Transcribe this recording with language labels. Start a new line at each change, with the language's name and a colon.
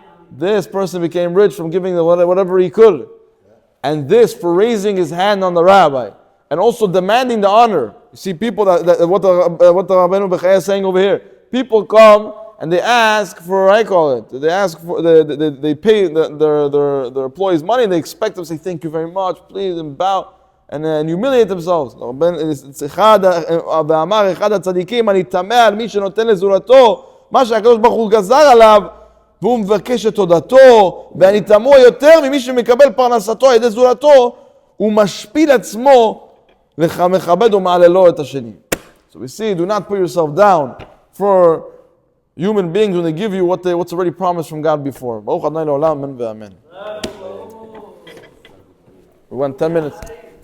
English: This person became rich from giving whatever he could, and this for raising his hand on the rabbi, and also demanding the honor. You see, people what the Rabbeinu Bechaya is saying over here. People come and they ask for, they ask for, they pay their employees money, and they expect them to say thank you very much, please, and bow, and humiliate themselves.
Hebrew: ואמר אחד הצדיקים, אני תמה על מי שנותן לזולתו מה שהקדוש ברוך הוא גזר עליו, והוא מבקש את תודתו, ואני תמה יותר ממי שמקבל פרנסתו על ידי זולתו, הוא משפיל עצמו ומכבד ומעללו את השני.
English: So we see, do not put yourself down for human beings when they give you what's already promised from God before. We went 10 minutes.